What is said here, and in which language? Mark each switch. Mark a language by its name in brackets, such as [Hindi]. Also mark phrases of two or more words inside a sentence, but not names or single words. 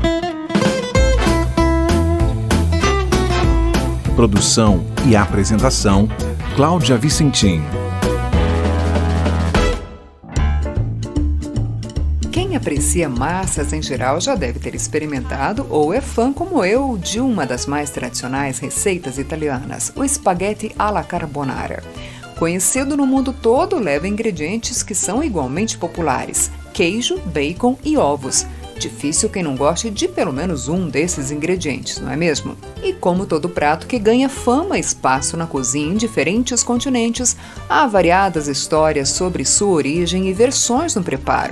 [Portuguese] Produção e apresentação, Cláudia Vicentim. Quem aprecia massas em geral já deve ter experimentado ou é fã como eu de uma das mais tradicionais receitas italianas, o [Italian] spaghetti alla carbonara. [Portuguese] Conhecido no mundo todo, leva ingredientes que são igualmente populares: queijo, bacon e ovos. Difícil quem não goste de pelo menos um desses ingredientes, não é mesmo? E como todo prato que ganha fama e espaço na cozinha em diferentes continentes, há variadas histórias sobre sua origem e versões no preparo.